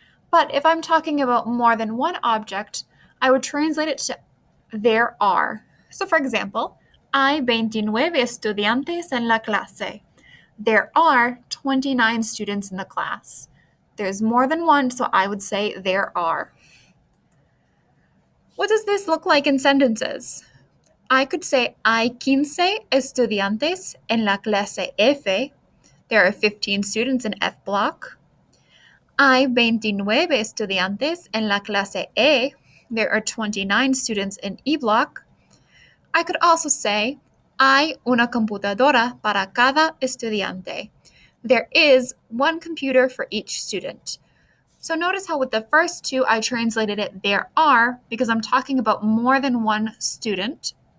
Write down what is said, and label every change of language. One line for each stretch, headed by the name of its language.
English: But if I'm talking about more than one object, I would translate it to there are. So, for example,
Spanish: hay 29 estudiantes en la clase.
English: There are 29 students in the class. There's more than one, so I would say there are. What does this look like in sentences? I could say
Spanish: hay 15 estudiantes en la clase F.
English: There are 15 students in F block.
Spanish: Hay 29 estudiantes en la clase E.
English: There are 29 students in E block. I could also say
Spanish: hay una computadora para cada estudiante.
English: There is one computer for each student. So notice how with the first two I translated it there are because I'm talking about more than one student.